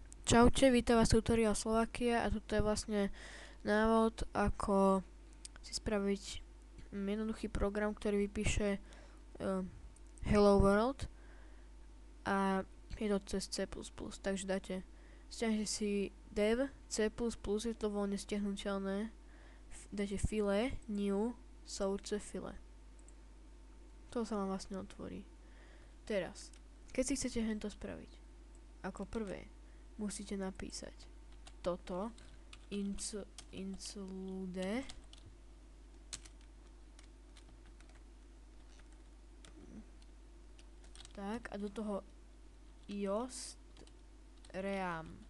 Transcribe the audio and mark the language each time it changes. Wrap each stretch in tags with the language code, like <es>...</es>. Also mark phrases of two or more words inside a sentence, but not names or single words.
<sk>Čaute, vítam vás tutorial Slovakia a toto je vlastne návod, ako si spraviť jednoduchý program, ktorý vypíše</sk> <en>Hello World</en> <sk>a je to cez C++, takže stiahnete si dev C++, je to voľne stiahnuteľné, dáte</sk> <en>file, new, source file.</en> <sk>To sa vám vlastne otvorí. Teraz, keď si chcete hento spraviť, ako prvé musíte napísať toto include tak a do toho iost ream.</sk>